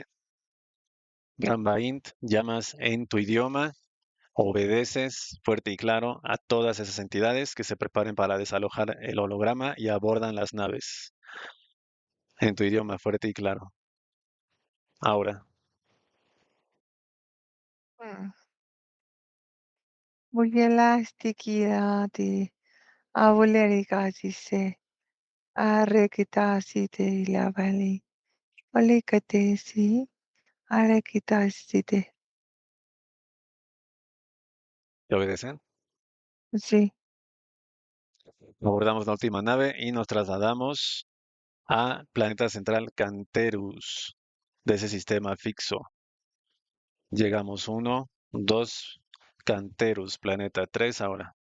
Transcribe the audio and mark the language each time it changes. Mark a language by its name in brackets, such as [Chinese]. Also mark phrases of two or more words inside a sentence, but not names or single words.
[Spanish] Gambaint, llamas en tu idioma, obedeces fuerte y claro a todas esas entidades que se preparen para desalojar el holograma y abordan las naves. En tu idioma fuerte y claro. Ahora, Mm. Vujelastikirati avulerikatise arekitasite ilavali olikatesi arekitasite. ¿te obedecen? Sí, Abordamos la última nave y nos trasladamos a planeta central Canterus de ese sistema fixo. Llegamos uno, dos, Canterus, planeta 3 ahora.